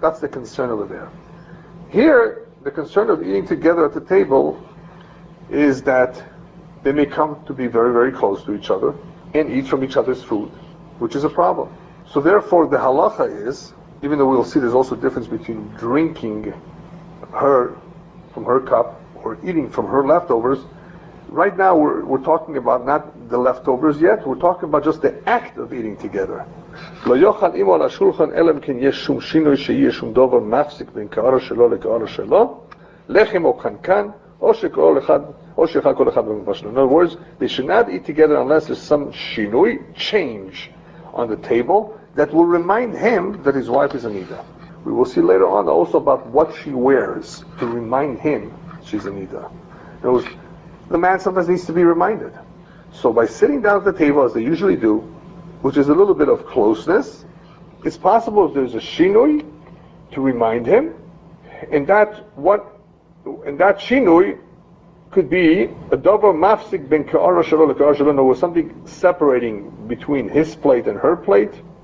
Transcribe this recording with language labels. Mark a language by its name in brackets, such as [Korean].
[English] That's the concern over there. Here, the concern of eating together at the table is that they may come to be very, very close to each other and eat from each other's food, which is a problem. So therefore, the halacha is, even though we'll see there's also a difference between drinking from her cup or eating from her leftovers, right now we're talking about not the leftovers yet, we're talking about just the act of eating together. [Hebrew] לא יאכל עמו על השולחן אלא אם כן יש שום שינוי שיהיה שום דבר מפסיק בין קערה שלו לקערה שלו, לחם או קנקן, או שאכל כל אחד במפה שלו. [English] In other words, they should not eat together unless there's some shinui, change on the table that will remind him that his wife is a Niddah. We will see later on also about what she wears to remind him she's a Niddah. In other words, the man sometimes needs to be reminded. So by sitting down at the table as they usually do, which is a little bit of closeness, it's possible if there's a shinui to remind him, and that shinui could be a [Hebrew] davar mafsik ben ka'ara shelo leka'ara shelo, [English] or something separating between his plate and her plate.